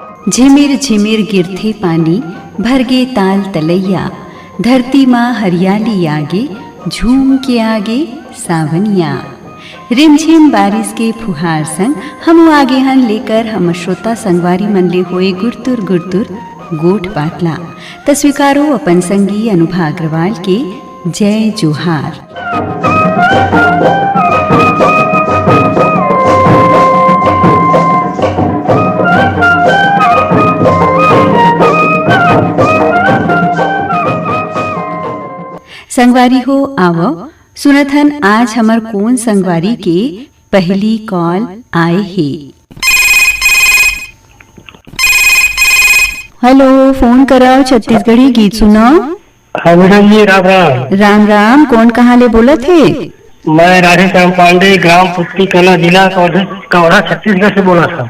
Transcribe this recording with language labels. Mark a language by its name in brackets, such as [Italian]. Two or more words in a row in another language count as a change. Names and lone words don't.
[Chhattisgarhi] झिमिर झिमिर गिरथे पानी, भरगे ताल तलैया। धरती माँ हरियाली आगे, झूम के आगे सावनिया। रिमझिम बारिश के फुहार संग हम आगे हन लेकर हम श्रोता संगवारी मन ले होए गुरतुर गुरतुर गोठ बाटला। त स्वीकारो अपन संगी अनुभा अग्रवाल के जय जोहार। संगवारी हो आवो सुनथन आज हमर कौन संगवारी के पहली कॉल आए हे। हेलो, फोन कराओ छत्तीसगढ़ी गीत सुनो। हाँ मैडम जी, राम राम। राम राम, कौन कहाँ ले बोला थे? मैं राधेश्याम पांडे, ग्राम पुट्टी कला, जिला कवर्धा, छत्तीसगढ़ से बोला था।